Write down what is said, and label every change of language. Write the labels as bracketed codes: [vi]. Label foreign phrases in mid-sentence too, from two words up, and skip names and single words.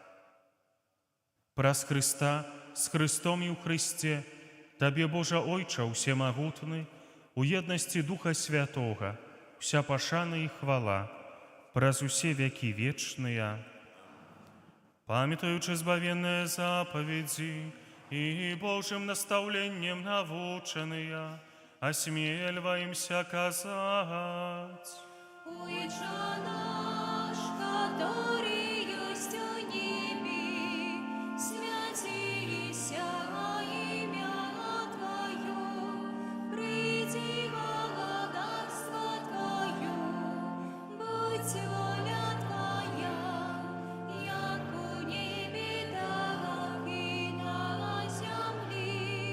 [be] Праз Христа, з Христом і ў Христе, Табе, Божа Ойча, усемагутны, у еднасці Духа Святога, вся пашана і хвала, праз усе векі вечныя. Памятаючы збавенныя запаведзі [ru] и Божьим наставлением навученные, осмеливаемся казать: Отче наш, который есть в небе, святися имя Твое, приди царство Твое, будь воля Твоя, яко в небе, так и на земле.